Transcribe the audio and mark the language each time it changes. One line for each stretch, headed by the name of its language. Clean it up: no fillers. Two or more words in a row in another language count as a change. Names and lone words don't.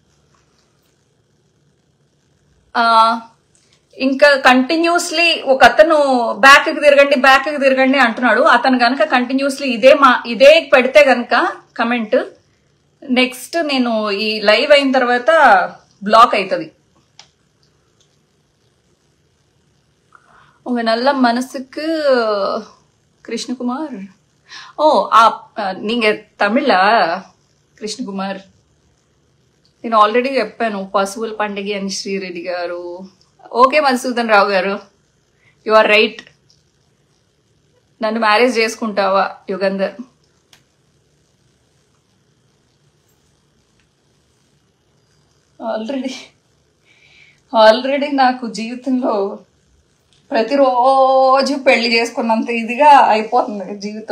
Telugu: ఇంకా కంటిన్యూస్లీ ఒక అతను బ్యాక్ కి తిరగండి అంటున్నాడు. అతను కనుక కంటిన్యూస్లీ ఇదే పెడితే కనుక కమెంట్, నెక్స్ట్ నేను ఈ లైవ్ అయిన తర్వాత బ్లాక్ అవుతుంది.
Tamil: உங்க நல்ல மனசுக்கு கிருஷ்ணகுமார். நீங்க தமிழா కృష్ణకుమార్?
Telugu: నేను ఆల్రెడీ చెప్పాను పశువుల పండుగ అని శ్రీరెడ్డి గారు. ఓకే మధుసూదన్ రావు గారు,
English: you are right.
Telugu: నన్ను మ్యారేజ్ చేసుకుంటావా యుగంధర్? ఆల్రెడీ నాకు జీవితంలో ప్రతిరోజు పెళ్లి చేసుకున్నంత ఇదిగా అయిపోతుంది జీవితం.